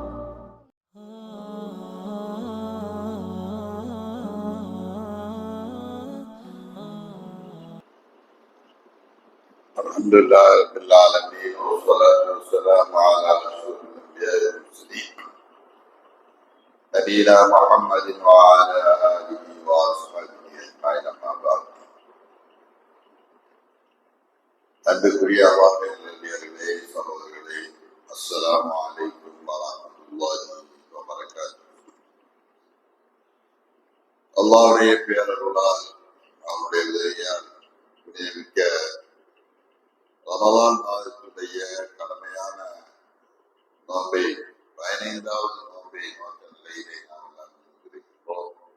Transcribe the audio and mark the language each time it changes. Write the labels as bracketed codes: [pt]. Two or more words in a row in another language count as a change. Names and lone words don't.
[ar] الحمد لله رب العالمين والصلاة والسلام على أشرف الأنبياء والمرسلين نبينا محمد وعلى آله وأصحابه أجمعين أما بعد. [ta] அன்புக்குரிய அல்லாஹ்வின் நல்லடியார்களே, சகோதரர்களே, [ar] السلام عليكم ورحمة الله وبركاته. [ta] அல்லாஹ்வுடைய பேரருளால் அவருடைய உதவியால் புனிதமிக்க ரமலான் மாதத்துடைய கடமையான நோன்பை 15வது நோன்பை நோக்க நிலையிலே நாம் எல்லாம் இருக்கிறோம்.